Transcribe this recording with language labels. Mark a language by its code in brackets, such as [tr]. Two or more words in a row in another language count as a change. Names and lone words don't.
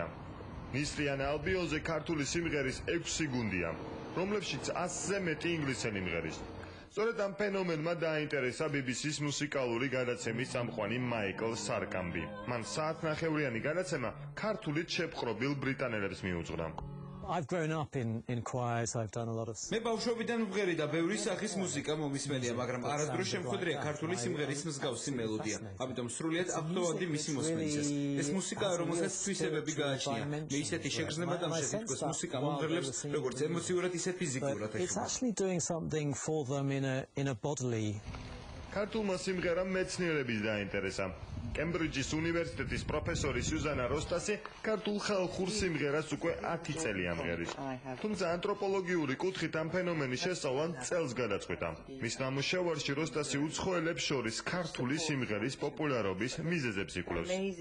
[ka] ნისრიან ალბიოზე ქართული სიმღერის 6 გუნდია, რომლებშიც 100-ზე მეტი ინგლისელი მღერის. სწორედ ამ ფენომენმა დააინტერესა BBC-ს მუსიკალური გადაცემის წამყვანი მაიკლ სარკამბი. მან საათნახევრიანი გადაცემა ქართულით შეპყრობილ ბრიტანელებს მიუძღვნა. [en] I've grown up in choirs. I've done a lot of. [ka] მე ბავშვობიდან ვღერი და ბევრი სახის მუსიკა მომისმენია, მაგრამ არასდროს შემხვედრია ქართული სიმღერის მსგავსი მელოდია. ამიტომ სრულიად აბსოლუტური მისი მოსმენისას. ეს მუსიკა, რომელსაც თვისებები გააჩნია, მე ისეთი შეგრძნება დამშევი, თქოს მუსიკა მომღერლებს როგორც ემოციურად, ისე ფიზიკურად [en] It's actually doing something for them in a bodily. [ka] ქართულმა სიმღერამ მეცნიერების დაინტერესა. კემბრიჯის უნივერსიტეტის პროფესორი სუზანა როსტასი ქართულ ხალხურ სიმღერას უკვე 10 წელია მღერის. თუმცა ანთროპოლოგიური კუთხით ამ ფენომენის შესწავლამ წელს გადაწყვიტა. მის ნამუშევარში როსტასი უცხოელებს შორის ქართული სიმღერის პოპულარობის მიზეზებს იკვლევს.